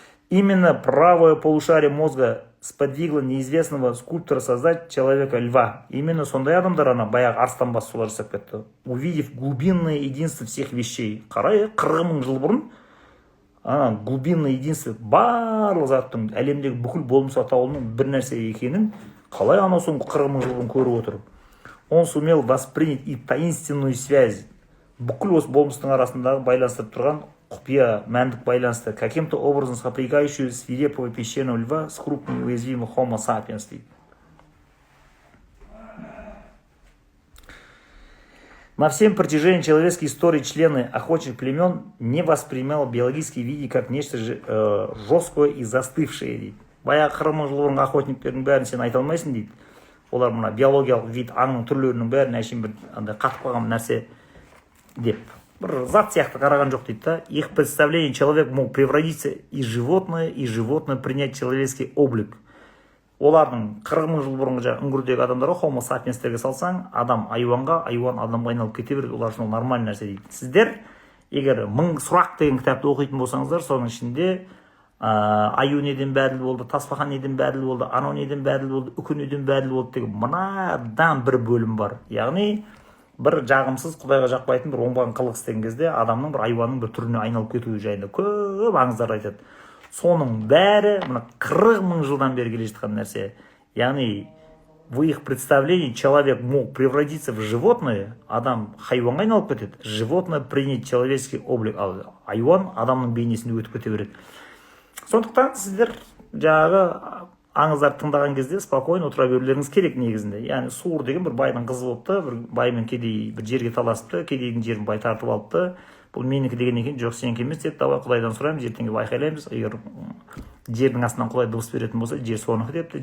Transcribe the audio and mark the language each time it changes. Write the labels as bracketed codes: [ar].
[ru] Именно правое полушарие мозга сподвигло неизвестного скульптора создать человека льва. [kk] Именно сондай адамдар ана баяғы арыстан бас солар жасап кетті. [ru] Увидев глубинное единство всех вещей. [kk] Қарай, 40 мың жыл бұрын [ru] глубинное единство [kk] барлық заттың әлемдегі бүкіл болмыс атаулының бір нәрсе екенін қалай анау соң 40 мың жыл бұрын көріп отырып. [ru] Он сумел воспринять и таинственную связь. [kk] Бүкіл осы болмыстың арасындағы байланыстырып тұрған құпия мәндік байланысты, [ru] каким-то образом сопрягающую свирепого пещерного льва с крупным уязвимым Homo sapiens. На всем протяжении человеческой истории члены охотничьих племен не воспринимали биологические виды как нечто жесткое и застывшее дейді. [kk] Баяғы 40 мың жыл бұрынғы охотниктердің бәрін сен айта алмайсың дейді. Олар мына биологиялық вид аңның түрлерінің бәрін әшейін бір қатып қалған нәрсе деп бір зат сияқты қараған жоқ дейді да. [ru] Их представление человек мог превратиться из животное, и животное принять человеческий облик. [kk] Олардың 40 мың жыл бұрынғы үңгірдегі адамдарға, Homo sapiensтерге салсаң, адам айуанға, айуан адамға айналып кете береді, олар үшін нормальный нәрсе дейді. Сіздер егер 1000 сұрақ деген кітапты оқитын болсаңыздар, соның ішінде аю неден бәділ болды, тасбақан неден бәділ болды, анау неден бәділ болды, үкі неден бәділ болды деген мынадан бір бөлім бар. Яғни бір жағымсыз, Құдайға жақпайтын бір оңбаған қылық істеген кезде адамның бір айуанның бір түріне айналып кетуі жайында көп аңыздар айтады. Соның бәрі мына 40 мың жылдан бері келе жатқан нәрсе. Яғни [ru] в их представлении человек мог превратиться в животное, [kk] адам хайуанға айналып кетеді, [ru] животное принять человеческий облик, [kk] ал айуан адамның бейнесіне өтіп кете береді. Сондықтан сіздер жаңағы аңыздарды тыңдаған кезде спокойно отыра берулеріңіз керек негізінде. Яғни Суыр деген бір байдың қызы болыпты, бір баймен кедей бір жерге таласыпты, кедейдің жерін бай тартып алыпты. бұл менікі деген екен. Жоқ, сенікі емес деді. Давай Құдайдан сұраймыз, ертеңге айқайлаймыз. Егер жердің астынан Құдай дыбыс беретін болса, жер соныкі депті.